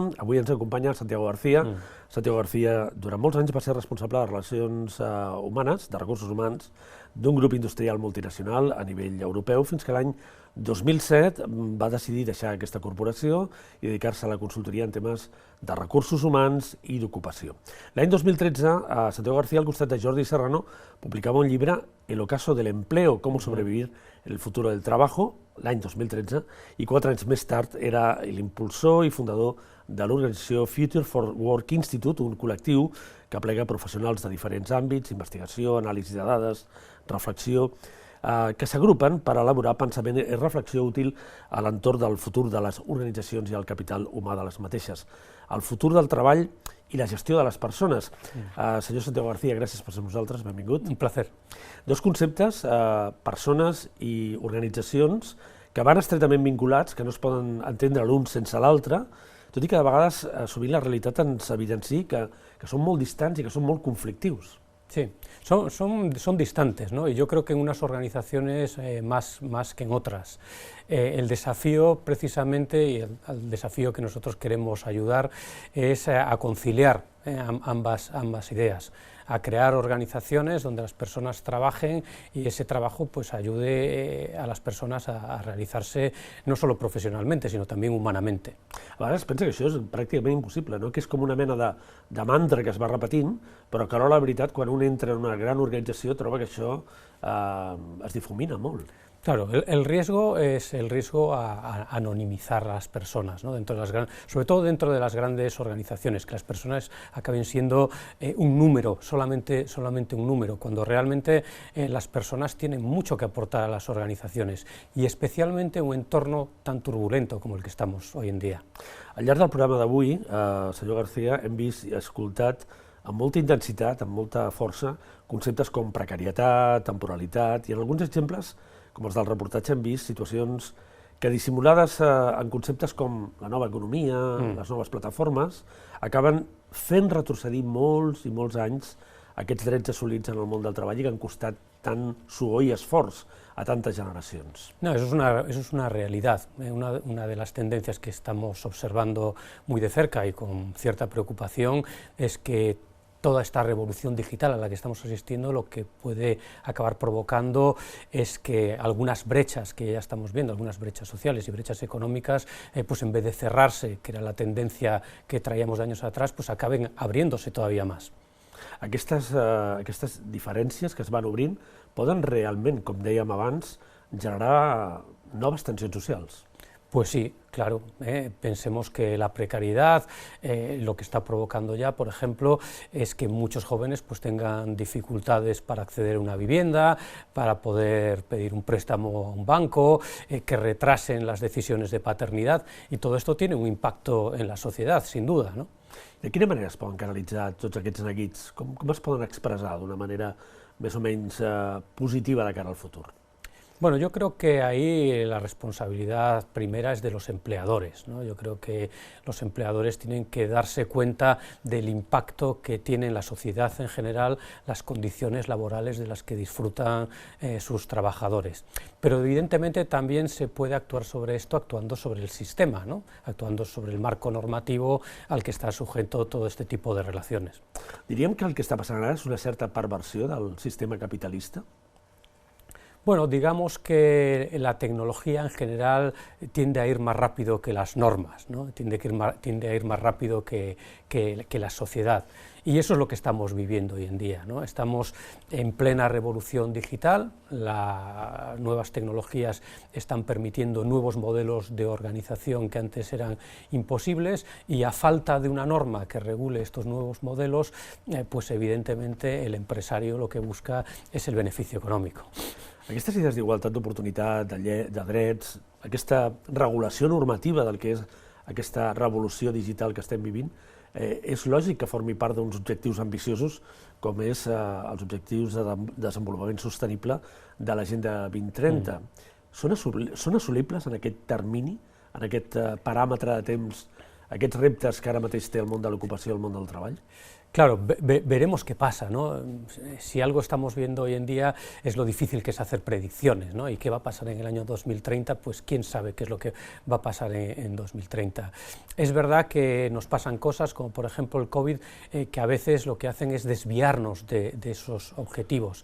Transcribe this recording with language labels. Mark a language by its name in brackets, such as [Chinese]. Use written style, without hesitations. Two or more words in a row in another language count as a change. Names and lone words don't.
[Catalan] Avui ens acompanya Santiago García. Santiago García, durant molts anys va ser responsable de relacions humanes, de recursos humans, d'un grup industrial multinacional a nivell europeu, fins que l'any 2007 va decidir deixar aquesta corporació i dedicar-se a la consultoria en temes de recursos humans i d'ocupació. L'any 2013, Santiago García, al costat de Jordi Serrano, publicava un llibre, El ocaso del empleo, cómo sobrevivir en el futuro del trabajo, l'any 2013, i 4 anys més tard era l'impulsor i fundador de l'organització Future for Work Institute, un col·lectiu que aplega professionals de diferents àmbits, investigació, anàlisi de dades, reflexió, que s'agrupen per elaborar pensament i reflexió útil a l'entorn del futur de les organitzacions i el capital humà de les mateixes, el futur del treball i la gestió de les persones. Senyor Santiago García, gràcies per ser amb nosaltres, benvingut. [Spanish] Un placer. [Catalan] Dos conceptes, persones i organitzacions, que van estretament vinculats, que no es poden entendre l'un sense l'altre, tot i que de vegades sovint la realitat ens evidencia que són molt distants i que són molt conflictius. [Spanish] Sí, son distantes, ¿no? Y yo creo que en unas organizaciones más que en otras. El desafío precisamente, y el desafío que nosotros queremos ayudar, es a conciliar ambas ideas, a crear organizaciones donde las personas trabajen y ese trabajo pues ayude a las personas a realizarse no solo profesionalmente, sino también humanamente. [Catalan] A vegades pensa que això és pràcticament impossible, no? Que és com una mena de mantra que es va repetint, però que ara la veritat, quan un entra en una gran organització, troba que això es difumina molt. [Spanish] Claro, el riesgo es el riesgo a anonimizar a las personas, ¿no? Sobre todo dentro de las grandes organizaciones, que las personas acaben siendo un número, solamente un número, cuando realmente las personas tienen mucho que aportar a las organizaciones, y especialmente un entorno tan turbulento como el que estamos hoy en dia. [Catalan] Al llarg del programa d'avui, senyor García, hem vist i escoltat amb molta intensitat, amb molta força, conceptes com precarietat, temporalitat, i en alguns exemples, com els del reportatge, hem vist situacions que, dissimulades en conceptes com la nova economia, les noves plataformes, acaben fent retrocedir molts i molts anys aquests drets assolits en el món del treball i que han costat tant suor y esforç [Spanish] a tantas generaciones. No, eso es una realidad. Una de las tendencias que estamos observando muy de cerca y con cierta preocupación es que toda esta revolución digital a la que estamos asistiendo lo que puede acabar provocando es que algunas brechas que ya estamos viendo, algunas brechas sociales y brechas económicas, pues en vez de cerrarse, que era la tendencia que traíamos de años atrás, pues acaben abriéndose todavía más. [Catalan] Aquestes diferències que es van obrint poden realment, com dèiem abans, generar noves tensions socials. [Spanish] Pues sí, claro, pensemos que la precariedad lo que está provocando ya, por ejemplo, es que muchos jóvenes pues tengan dificultades para acceder a una vivienda, para poder pedir un préstamo a un banco, que retrasen las decisiones de paternidad, y todo esto tiene un impacto en la sociedad, sin duda, ¿no? [Catalan] De quina manera es poden canalitzar tots aquests neguits? Com es poden expressar d'una manera més o menys positiva de cara al futur? [Spanish] Bueno, yo creo que ahí la responsabilidad primera es de los empleadores, ¿no? Yo creo que los empleadores tienen que darse cuenta del impacto que tiene en la sociedad en general las condiciones laborales de las que disfrutan sus trabajadores. Pero evidentemente también se puede actuar sobre esto actuando sobre el sistema, ¿no? Actuando sobre el marco normativo al que está sujeto todo este tipo de relaciones. [Catalan] Diríem que el que està passant ara és una certa perversió del sistema capitalista? [Spanish] Bueno, digamos que la tecnología en general tiende a ir más rápido que las normas, ¿no? Tiende a ir más rápido que la sociedad. Y eso es lo que estamos viviendo hoy en día, ¿no? Estamos en plena revolución digital, las nuevas tecnologías están permitiendo nuevos modelos de organización que antes eran imposibles, y a falta de una norma que regule estos nuevos modelos, pues evidentemente el empresario lo que busca es el beneficio económico. [Catalan] Aquestes idees d'igualtat d'oportunitat, de drets, aquesta regulació normativa del que és aquesta revolució digital que estem vivint, és lògic que formi part d'uns objectius ambiciosos com és els objectius de desenvolupament sostenible de l'Agenda 2030. Són assolibles en aquest termini, en aquest paràmetre de temps, aquests reptes que ara mateix té el món de l'ocupació i el món del treball? [Spanish] Claro, veremos qué pasa, ¿no? Si algo estamos viendo hoy en día es lo difícil que es hacer predicciones, ¿no? Y qué va a pasar en el año 2030, pues quién sabe qué es lo que va a pasar en 2030. Es verdad que nos pasan cosas, como por ejemplo el COVID, que a veces lo que hacen es desviarnos de esos objetivos.